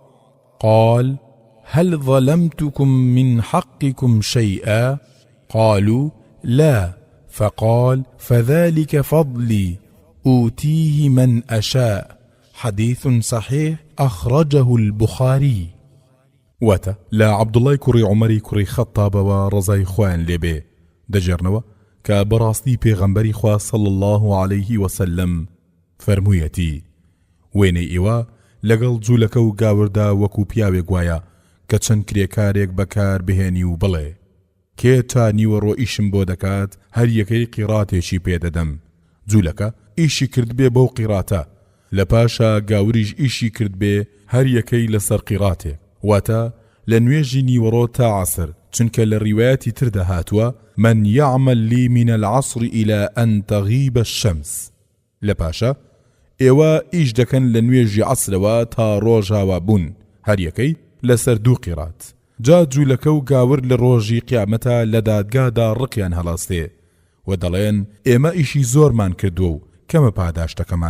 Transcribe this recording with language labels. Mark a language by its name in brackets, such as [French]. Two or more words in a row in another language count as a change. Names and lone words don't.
[Arabic] قال: هل ظلمتكم من حقكم شيئا؟ قالوا: لا. فقال: فذلك فضلي أوتيه من أشاء. حديث صحيح أخرجه البخاري. [Central Kurdish] واتە لا عبد الله کوڕی عمەری کوڕی خەتابەوە ڕزای خوایان لێبێ دەجێڕنەوە کە بەڕاستی پێغەمبەری خوا [Arabic] صلى الله عليه وسلم [Central Kurdish] فەرموویەتی: وێنەی ئێوە لەگەڵ جوولەکە و گاوردا وەکو پیاوێک وایە کە چەند کرێکارێک بەکار بهێنی و بڵێ کێ تا نیوەڕۆ ئیشم بۆ دەکات هەر یەکەی قیراتێکی پێدەدەم. جوولەکە ئیشی کرد بێ بەو قیراتە، لە پاشا گاوریش ئیشی کرد بێ هەر یەکەی لەسەر قیراتێ. واتە لە نوێژی نیوەڕۆ تا عسر، چونکە لە ڕیوایەتی تردا هاتووە: [Arabic] من يعمل لي من العصر إلى أن تغيب الشمس. [Central Kurdish] لە پاشا ئێوە ئیش دەکەن لە نوێژی عسرەوە تا ڕۆژ هاوا بوون، هەر یەکەی لەسەر 2 قیرات. جا جوولەکە و گاور لە ڕۆژی قیامەتە لە دادگادا ڕقیان هەڵاستێ و دەڵێن ئێمە ئیشی زۆرمان کردووە و کەمە پاداشتەکەمان.